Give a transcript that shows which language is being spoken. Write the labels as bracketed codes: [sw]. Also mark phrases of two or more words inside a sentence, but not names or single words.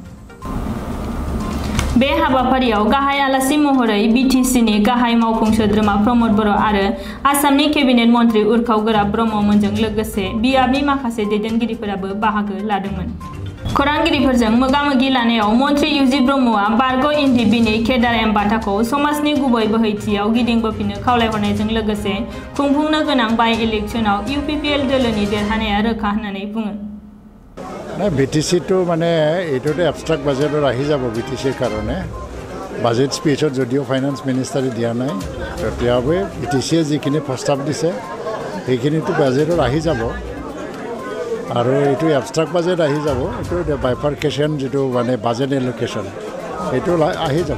[brx] बे हाबाफारियाव गाहाय आलासि महरै बिटिसिनि गाहाय मावफुं सोद्रोमा प्रमद बर' आरो आसामनि केबिनेट मन्त्रि उर्खाव ब्रह्ममोनजों लोगोसे बियाबनि माखासे दैदेनगिरिफोराबो बाहागो लादोंमोन। खौरांगिरिफोरजों मोगा-मोगि लानायाव मन्त्रि इउजि ब्रह्मआ बारग' एनडिबिनि केडार एम बाथाखौ समाजनि गुबै बोहैथियाव गिदिंबोफिननो खावलायहरनायजों लोगोसे खुंफुंनो गोनां बाइ इलेक्शनाव इउपिपिएल दोलोनि देरहानाया रोखा होननानै बुङो। [as] বিটিসি তো মানে এইটোতে [en] abstract budget [as] আহি যাব বিটিসিৰ কাৰণে [en] budget speech [as] যদিও [en] finance minister [as] দিয়া নাই তথাপিও বিটিসিয়ে যিখিনি প্ৰস্তাৱ দিছে সেইখিনিতো বাজেটত আহি যাব আৰু এইটো [en] abstract budget [as] আহি যাব এইটো বাইফাৰ্কেশ্যন যিটো মানে [en] budget allocation [as] এইটো আহি যাব।